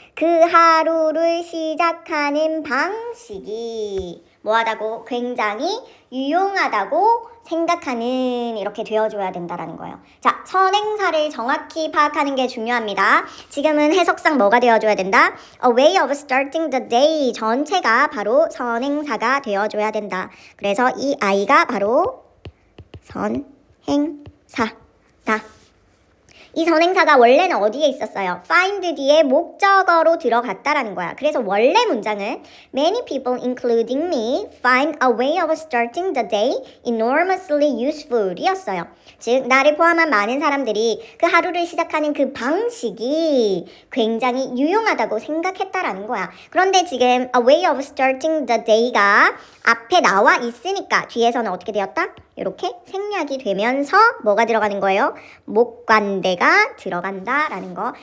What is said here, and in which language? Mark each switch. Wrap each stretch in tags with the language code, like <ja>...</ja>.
<ko>그 하루를 시작하는 방식이 뭐하다고? 굉장히 유용하다고 생각하는 이렇게 되어줘야 된다라는 거예요. 자, 선행사를 정확히 파악하는 게 중요합니다. 지금은 해석상 뭐가 되어줘야 된다?</ko> <en>A way of starting the day</en> <ko>전체가 바로 선행사가 되어줘야 된다. 그래서 이 아이가 바로 선행사다. 이 선행사가 원래는 어디에 있었어요? find 뒤에 목적어로 들어갔다라는 거야. 그래서 원래 문장은</ko> <en>Many people, including me, find a way of starting the day enormously useful</en> <ko>이었어요. 즉, 나를 포함한 많은 사람들이 그 하루를 시작하는 그 방식이 굉장히 유용하다고 생각했다라는 거야. 그런데 지금</ko> <en>a way of starting the day</en> <ko>가 앞에 나와 있으니까 뒤에서는 어떻게 되었다? 이렇게 생략이 되면서 뭐가 들어가는 거예요? 목관대가 들어간다라는 거.</ko>